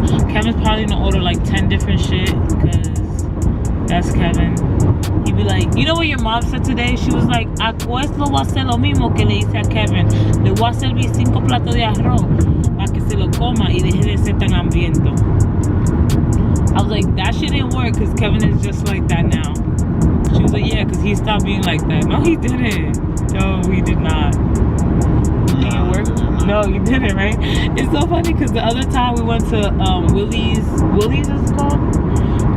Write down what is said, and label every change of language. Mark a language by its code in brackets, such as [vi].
[en] Kevin's probably gonna order like 10 different shit, because that's Kevin. He'd be like, you know what your mom said today? She was like, [es] a Quest lo voy a hacer lo mismo que le hice a Kevin. Le voy a servir 5 platos de arroz para que se lo coma y deje de ser tan hambriento. [en] I was like, that shit didn't work, because Kevin is just like that now. She was like, yeah, because he stopped being like that. No, he didn't. No, he did not. Did it work? No, you didn't, right? It's so funny, because the other time we went to Willie's is it called?